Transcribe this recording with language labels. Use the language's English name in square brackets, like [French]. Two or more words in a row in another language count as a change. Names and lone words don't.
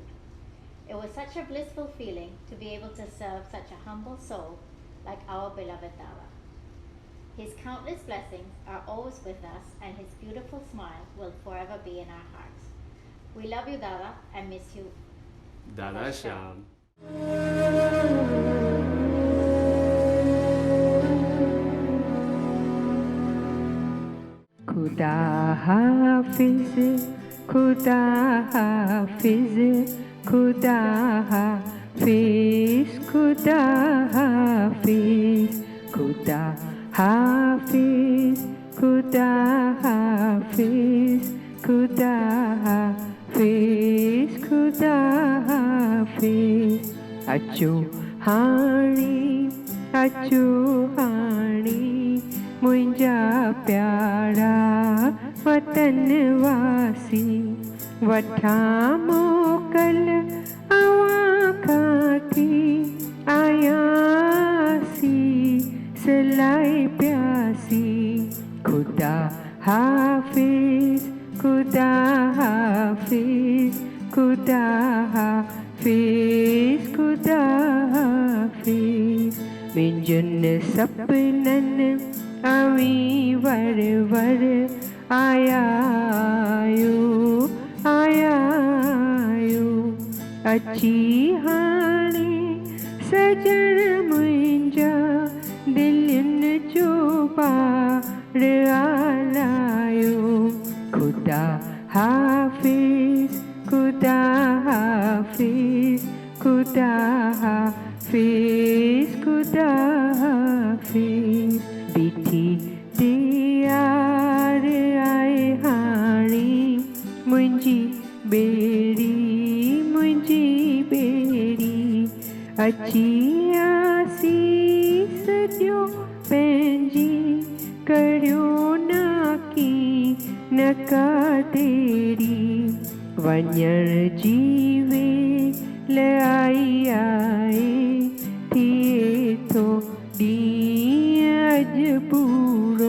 [English] It was such a blissful feeling to be able to serve such a humble soul like our beloved Dada. His countless blessings are always with us, and his beautiful smile will forever be in our hearts. We love you, Dada, and miss you. Dada Shyam. [Sindhi] खुदा हाफिज खुदा हाफिज खुदा हाफिज खुदा हाफिज खुदा हाफिज खुदा हाफिज खुदा हाफिज खुदा हाफिज अचो हाणी मुंहिंजा प्यारा वतन वासी वठां मोकल अवां खां थी आयासी सिलाई प्यासी खुदा हाफिज खुदा हाफिज खुदा हाफिज खुदा हाफिज मिंजुन सपनन अवी वर वर आयायो अची हाणे सजण मुंहिंजा दिलनि जो पार आलायो खुदा हाफिज खुदा हाफिज खुदा हाफिज खुदा हाफिज बीठी तैयार आए हाणी मुंहिंजी बेड़ी अची आसीस ॾियो पंहिंजी करियो नाकी नका तेरी वञण जी वेल आई थिए थो ॾींहुं अॼु पूरो